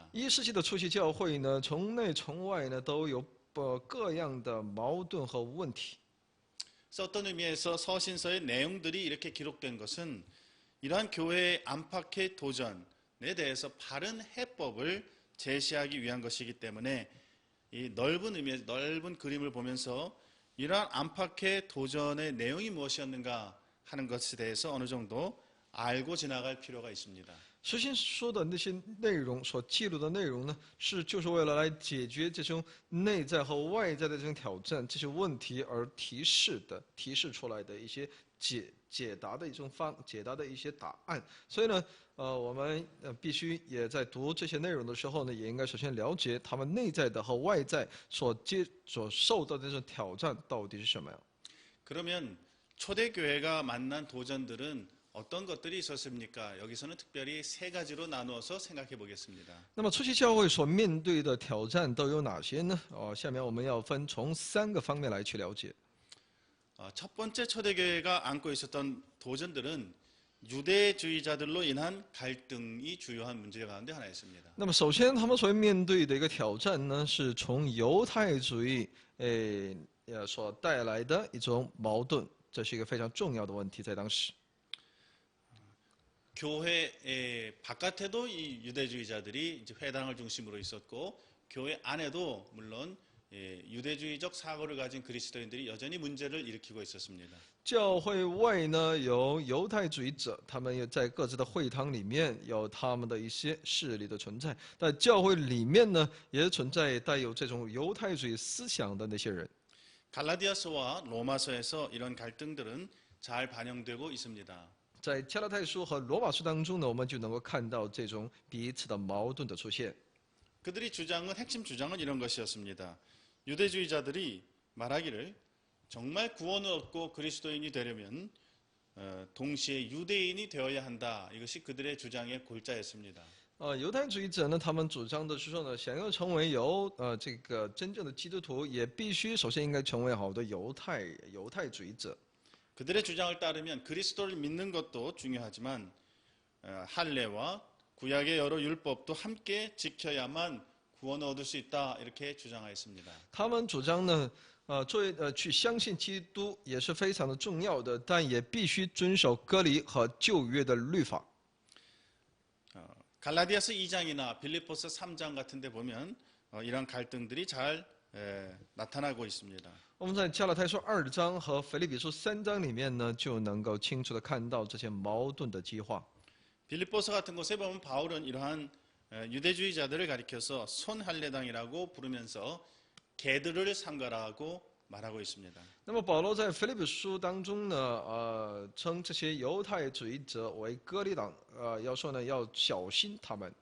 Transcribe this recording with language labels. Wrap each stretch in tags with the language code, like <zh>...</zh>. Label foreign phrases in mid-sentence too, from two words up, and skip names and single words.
<zh>1 世纪的初期教会呢，从内从外呢都有各样的矛盾和问题。</zh> <ko>그래서 어떤 의미에서 서신서의 내용들이 이렇게 기록된 것은 이러한 교회의 안팎의 도전에 대해서 바른 해법을 제시하기 위한 것이기 때문에 이 넓은 의미에서 넓은 그림을 보면서 이러한 안팎의 도전의 내용이 무엇이었는가 하는 것에 대해서 어느 정도 알고 지나갈 필요가 있습니다.</ko> <zh>书信书的那些内容所记录的内容呢，就是为了来解决这种内在和外在的这种挑战、这些问题而提示出来的一些解答的一些答案。所以呢，我们必须也在读这些内容的时候呢，也应该首先了解他们内在的和外在所受到的这种挑战到底是什么样。</zh> <ko>그러면 초대교회가 만난 도전들은 어떤 것들이 있었습니까? 여기서는 특별히 세 가지로 나누어서 생각해 보겠습니다.</ko> <zh>那么初期教会所面对的挑战都有哪些呢？下面我们要分从3个方面来去了解。</zh> <ko>첫 번째 초대교회가 안고 있었던 도전들은 유대주의자들로 인한 갈등이 주요한 문제 가운데 하나였습니다.</ko> <zh>那么首先他们所面对的一个挑战呢，是从犹太主义所带来的一种矛盾，这是一个非常重要的问题，在当时。</zh> <ko>교회 바깥에도 이 유대주의자들이 이제 회당을 중심으로 있었고 교회 안에도 물론 유대주의적 사고를 가진 그리스도인들이 여전히 문제를 일으키고 있었습니다.</ko> <zh>教会外呢有犹太主义者，他们也在各自的会堂里面有他们的一些势力的存在，但教会里面呢也存在带有这种犹太主义思想的那些人。</zh> <ko>갈라디아서와 로마서에서 이런 갈등들은 잘 반영되고 있습니다.</ko> <zh>在加拉太书和罗马书当中呢，我们就能够看到这种彼此的矛盾的出现。</zh> <ko>그들이 핵심 주장은 이런 것이었습니다. 유대주의자들이 말하기를 정말 구원을 얻고 그리스도인이 되려면 동시에 유대인이 되어야 한다. 이것이 그들의 주장의 골자였습니다.</ko> <zh>犹太主义者呢，他们主张的是说呢，想要成为这个真正的基督徒，也必须首先应该成为好的犹太主义者。</zh> <ko>그들의 주장을 따르면 그리스도를 믿는 것도 중요하지만 할례와 구약의 여러 율법도 함께 지켜야만 구원을 얻을 수 있다 이렇게 주장하였습니다.</ko> <zh>他们主张呢，去相信基督也是非常的重要的，但也必须遵守割礼和旧约的律法。</zh> <ko>갈라디아서 2장이나 빌립보서 3장 같은 데 보면 이런 갈등들이 잘 나타나고 있습니다.</ko> <zh>我们在加拉太书2章和腓立比书3章里面呢，就能够清楚的看到这些矛盾的激化。</zh> <ko>빌립보서 같은 곳에 보면 바울은 이러한 유대주의자들을 가리켜서 손할례당이라고 부르면서 개들을 상가라고 말하고 있습니다.</ko> <zh>那么保罗在腓立比书当中呢，称这些犹太主义者为割礼党，要说呢要小心他们。</zh>